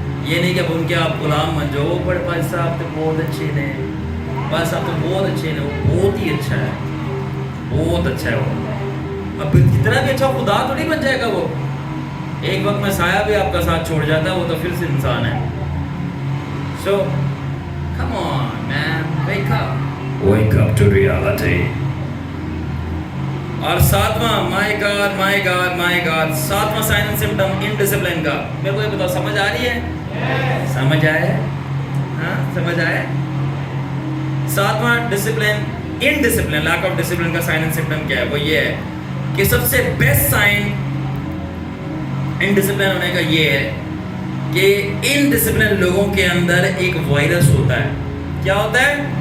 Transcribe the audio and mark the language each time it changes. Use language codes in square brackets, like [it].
[hi] ये नहीं कि अब उनके आप गुलाम बन जाओ, बड़े भाई साहब तो बहुत अच्छे ने, भाई साहब तो बहुत अच्छे ने, वो बहुत ही अच्छा है, बहुत अच्छा है वो। अब कितना भी अच्छा खुदा तो नहीं बन जाएगा वो, एक वक्त में साया भी आपका साथ छोड़ जाता है, वो तो फिर से इंसान है। [en] So, come on man, wake up to reality। [hi] और सातवां, माय गॉड, सातवां साइन एंड सिम्टम इनडिसिप्लिन का, मेरे को ये बताओ, समझ आ रही है? समझ आया? हाँ, समझ आया? सातवां discipline, indiscipline, lack of discipline का साइन एंड सिम्टम क्या है? वो ये है कि सबसे बेस्ट साइन इनडिसिप्लिन होने का ये है कि इनडिसिप्लिन लोगों के अंदर एक वायरस होता है। क्या होता है?